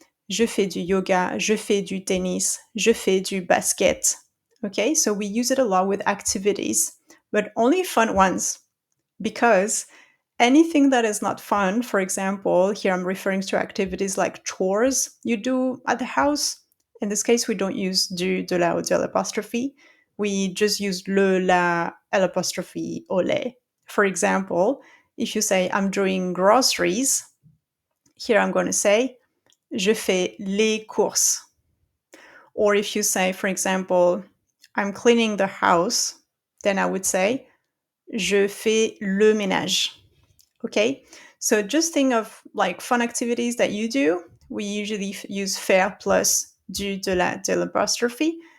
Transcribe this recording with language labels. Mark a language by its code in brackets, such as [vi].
[fr] Je fais du yoga, je fais du tennis, je fais du basket. [en] Okay, so we use it a lot with activities, but only fun ones, because anything that is not fun, for example, here I'm referring to activities like chores you do at the house. In this case, we don't use du, de la, or de l'apostrophe. We just use le, la, l'apostrophe, au les. For example, if you say, I'm doing groceries, here I'm going to say, [fr] je fais les courses. [en] Or if you say, for example, I'm cleaning the house, then I would say, [fr] je fais le ménage. [en] Okay, so just think of like fun activities that you do. We usually use faire plus du, de la, de l'apostrophe.